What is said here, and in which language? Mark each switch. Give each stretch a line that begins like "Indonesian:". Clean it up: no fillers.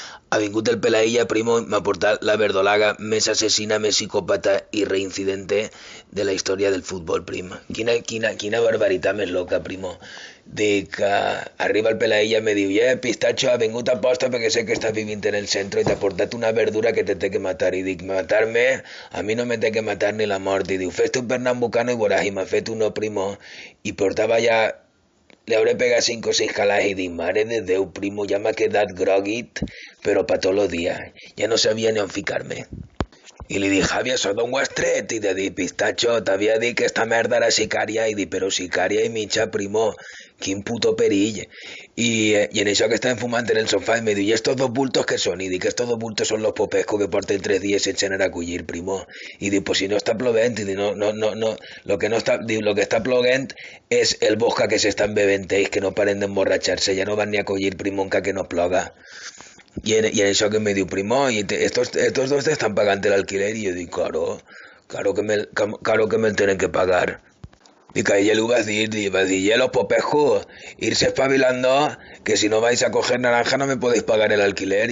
Catalan: Ha vingut el Pelailla, primo, m'ha portat la verdolaga més assassina, més psicòpata i reincidente de la història del futbol, prim. Quina barbaritat més loca, primo. Dic, arriba el Pelailla i me diu, pistacho, ha vingut a posta perquè sé que estàs vivint en el centre i t'ha portat una verdura que te té que matar. I dic, matar-me? A mi no me té que matar ni la mort. I diu, fes-te un pernambucano i veuràs. I m'ha fet uno, primo, i portava ja
Spanish: le habré pegado 5 o 6 calas y di, madre de Déu, primo, ya me ha quedado groguit, pero para todos los días. Ya no sabía ni
Catalan: on ficar-me. I li dic, Javi, això d'on ho has tret? I de dir, pistacho, t'havia dit que esta merda era sicària. I dic, però sicària i mitja, primo, quin puto perill. I en això que estàvem fumant en el sofà, i me diu,
Spanish: ¿y estos dos bultos qué son?
Catalan: I dic,
Spanish: estos dos bultos son los popescos que
Catalan: porten 3 días sense anar a collir, primo. I dic, pues si no està plovent. I dic, no, lo que no està, diu, lo que està plovent és el vodka que s'estan bevent ells, que no paren d'emborratxar-se, ja no van ni a collir, primo, encara que no ploga.
Spanish: Y en eso que me dio primo, estos dos te están pagando el alquiler. Y yo digo, claro que me tienen que pagar. Y que a ella le iba a decir, ya los popejos, irse espabilando, que si no vais a coger naranja no me podéis pagar el alquiler.